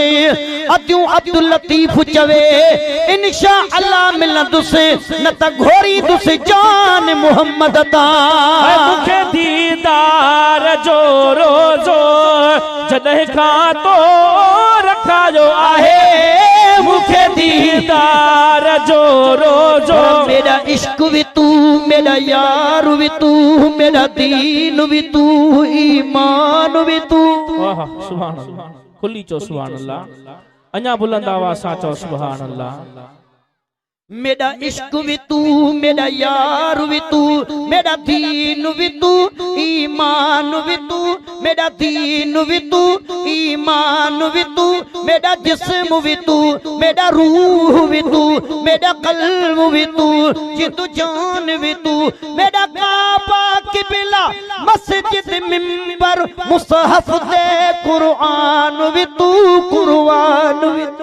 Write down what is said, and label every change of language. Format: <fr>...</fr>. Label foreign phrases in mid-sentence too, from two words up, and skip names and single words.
<sd>अदियूं अब्दुल लतीफ चवे</sd> <ar>إن شاء الله</ar> <sd>मिलंदुसि न त घोरींदुसि जान मुहम्मद तां मूंखे दीदार जो रोज़ो, जॾहिं खां तो रखायो आहे मूंखे दीदार जो रोज़ो।</sd> <ur>میرا عشق بھی تو، میرا یار بھی تو، میرا دین بھی تو، ایمان بھی تو.</ur> <ar>سبحان الله,</ar> <sd>खुली चो</sd> <ar>سبحان الله,</ar> <sd>अञा बुलंद आवाज़ सां चो</sd> <ar>سبحان الله.</ar> <ur>میرا عشق بھی تو، میرا یار بھی تو، میرا دین بھی تو، ایمان بھی تو، میرا دین بھی تو، ایمان بھی تو، میرا جسم بھی تو، میرا روح بھی تو، میرا قلب بھی تو، جندُ جان بھی تو، میرا کعبہ قبلہ مسجد منبر مصحف دے قرآن بھی تو، قرآن بھی تو.</ur>